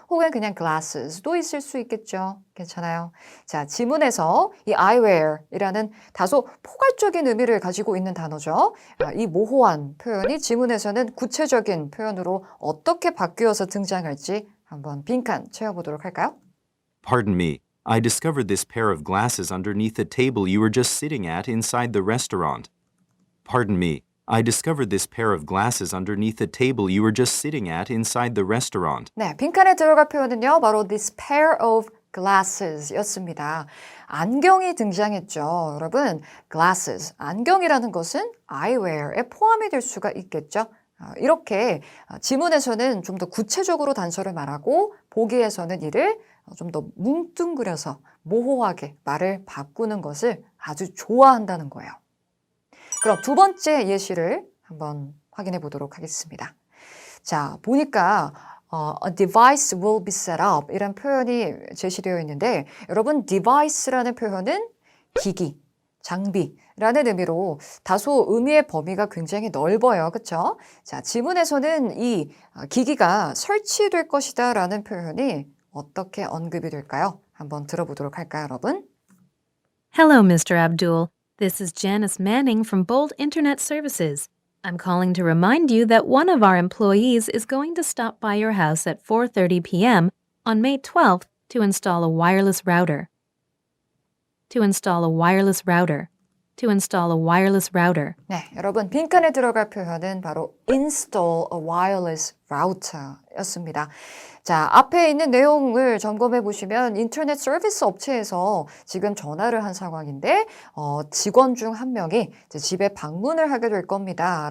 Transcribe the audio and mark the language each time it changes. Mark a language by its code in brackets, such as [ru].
[ko] 혹은 그냥 glasses도 있을 수 있겠죠. 괜찮아요. 자, 지문에서 이 eyewear이라는 다소 포괄적인 의미를 가지고 있는 단어죠. 이 모호한 표현이 지문에서는 구체적인 표현으로 어떻게 바뀌어서 등장할지 한번 빈칸 채워보도록 할까요? [en] Pardon me. I discovered this pair of glasses underneath the table you were just sitting at inside the restaurant. Pardon me. I discovered this pair of glasses underneath the table you were just sitting at inside the restaurant. [ko] 네, 빈칸에 들어갈 표현은요. 바로 [en] this pair of glasses [ko] 였습니다. 안경이 등장했죠. 여러분, glasses, 안경이라는 것은 eyewear에 포함이 될 수가 있겠죠. 이렇게 지문에서는 좀 더 구체적으로 단서를 말하고 보기에서는 이를 좀 더 뭉뚱그려서 모호하게 말을 바꾸는 것을 아주 좋아한다는 거예요. 그럼 두 번째 예시를 한번 확인해 보도록 하겠습니다. 자, 보니까 [en] a device will be set up [ko] 이란 표현이 제시되어 있는데 여러분 device라는 표현은 기기, 장비라는 의미로 다소 의미의 범위가 굉장히 넓어요. 그렇죠? 자, 지문에서는 이 기기가 설치될 것이다 라는 표현이 어떻게 언급이 될까요? 한번 들어보도록 할까요, 여러분? [en] Hello, Mr. Abdul. This is Janice Manning from Bold Internet Services. I'm calling to remind you that one of our employees is going to stop by your house at 4:30 p.m. on May 12th to install a wireless router. To install a wireless router. To install a wireless router. [ko] 네, 여러분 빈칸에 들어갈 표현은 바로 [en] install a wireless router [ko] 였습니다. 자, 앞에 있는 내용을 점검해 보시면 인터넷 서비스 업체에서 지금 전화를 한 상황인데 직원 중 한 명이 이제 집에 방문을 하게 될 겁니다.